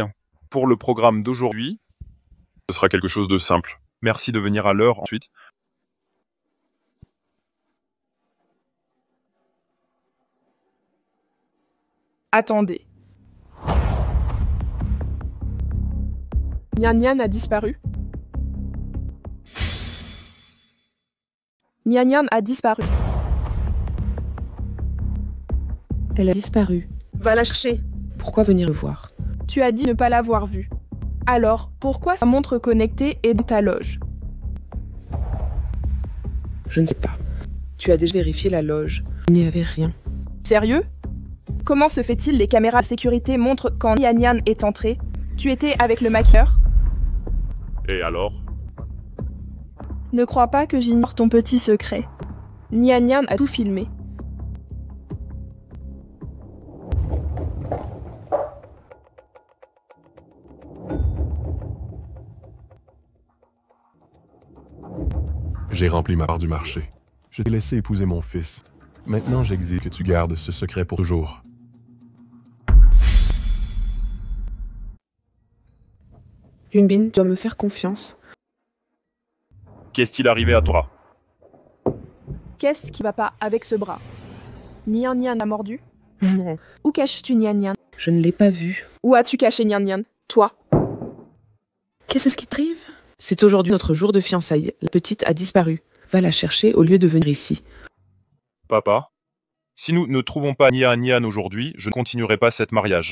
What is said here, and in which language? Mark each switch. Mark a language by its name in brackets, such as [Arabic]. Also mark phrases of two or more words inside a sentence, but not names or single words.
[French] Pour le programme d'aujourd'hui, ce sera quelque chose de simple. Merci de venir à l'heure ensuite. Attendez. Nian Nian a disparu. Nian Nian a disparu. Elle a disparu. Va la chercher. Pourquoi venir me voir? Tu as dit ne pas l'avoir vue. Alors, pourquoi sa montre connectée est dans ta loge? Je ne sais pas. Tu as déjà vérifié la loge. Il n'y avait rien. Sérieux? Comment se fait-il les caméras de sécurité montrent quand Nian Nian est entrée? Tu étais avec le maquilleur? Et alors? Ne crois pas que j'ignore ton petit secret. Nian Nian a tout filmé. J'ai rempli ma part du marché. Je t'ai laissé épouser mon fils. Maintenant, j'exige que tu gardes ce secret pour toujours. Yunbin, tu dois me faire confiance. Qu'est-il arrivé à toi? Qu'est-ce qui va pas avec ce bras? Nian Nian a mordu? Non. Où caches-tu Nian Nian? Je ne l'ai pas vu. Où as-tu caché Nian Nian? Toi? Qu'est-ce qui t'arrive? C'est aujourd'hui notre jour de fiançailles. La petite a disparu. Va la chercher au lieu de venir ici. Papa, si nous ne trouvons pas Nian Nian aujourd'hui, je ne continuerai pas cet mariage.